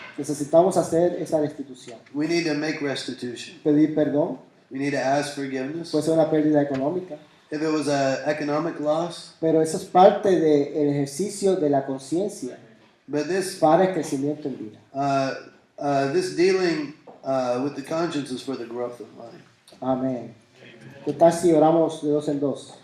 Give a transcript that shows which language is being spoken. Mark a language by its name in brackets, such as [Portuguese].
[Spanish] necesitamos hacer esa restitución. [English] we need to make restitution. [Spanish] Pedir perdón, [English] We need to ask forgiveness. [Spanish] puede ser una pérdida económica, [English] If it was an economic loss, [Spanish] pero eso es parte del ejercicio de la conciencia [English] but this [Spanish] para el crecimiento en vida. [English] this dealing with the conscience is for the growth of life. [Spanish] Amén. ¿Qué tal si oramos de dos en dos?